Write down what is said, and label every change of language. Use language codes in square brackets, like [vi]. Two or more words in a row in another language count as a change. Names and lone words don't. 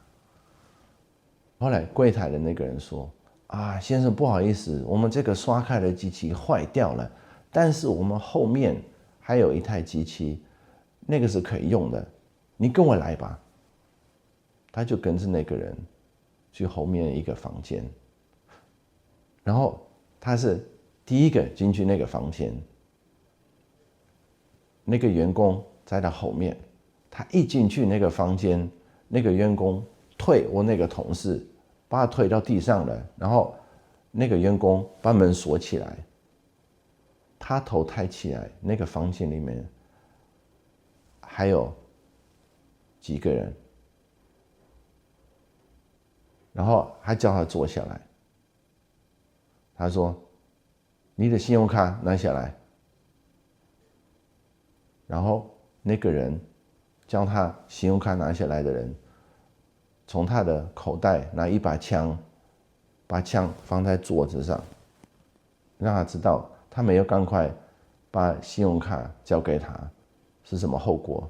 [zh] 後來櫃檯的那個人說：“啊，先生，不好意思，我們這個刷卡的機器壞掉了，但是我們後面還有一台機器，那個是可以用的，你跟我來吧。” 他就跟着那個人去後面一個房間，然後他是第一個進去那個房間，那個員工在他後面，他一進去那個房間，那個員工推我那個同事，把他推到地上了，然後那個員工把門鎖起來，他頭抬起來，那個房間裡面還有幾個人。然後還叫他坐下來。他說：“你的信用卡拿下來。” 然後那個人叫他信用卡拿下來的人，從他的口袋拿一把槍，把槍放在桌子上，讓他知道他沒有趕快把信用卡交給他是什麼後果。